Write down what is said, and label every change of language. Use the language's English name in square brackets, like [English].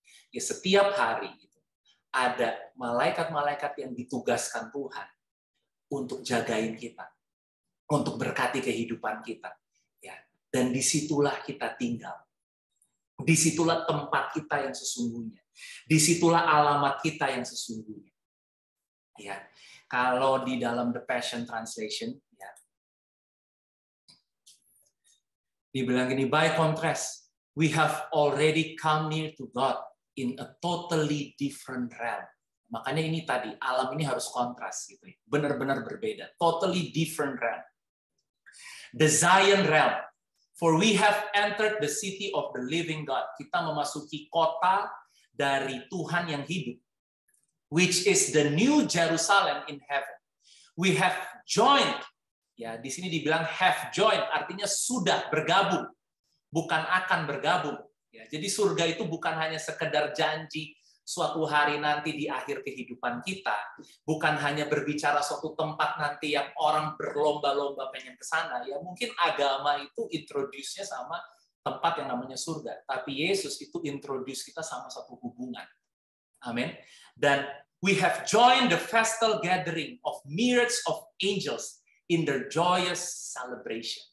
[Indonesian] Ya setiap hari itu ada malaikat-malaikat yang ditugaskan Tuhan untuk jagain kita, untuk berkati kehidupan kita. Ya, dan disitulah kita tinggal. Disitulah tempat kita yang sesungguhnya. Disitulah alamat kita yang sesungguhnya. Ya, kalau di dalam The Passion Translation, ya, dibilang gini, [English] by contrast, we have already come near to God in a totally different realm. [Indonesian] Makanya ini tadi, alam ini harus kontras gitu ya. Benar-benar berbeda. [English] Totally different realm. The Zion realm. For we have entered the city of the living God. [Indonesian] Kita memasuki kota dari Tuhan yang hidup. [English] Which is the new Jerusalem in heaven. We have joined. [Indonesian] Ya, di sini dibilang have joined, artinya sudah bergabung. Bukan akan bergabung. Ya, jadi surga itu bukan hanya sekedar janji suatu hari nanti di akhir kehidupan kita, bukan hanya berbicara suatu tempat nanti yang orang berlomba-lomba pengen ke sana. Ya mungkin agama itu introduce-nya sama tempat yang namanya surga, tapi Yesus itu introduce kita sama satu hubungan. Amin. [English] Dan we have joined the festal gathering of myriads of angels in their joyous celebration.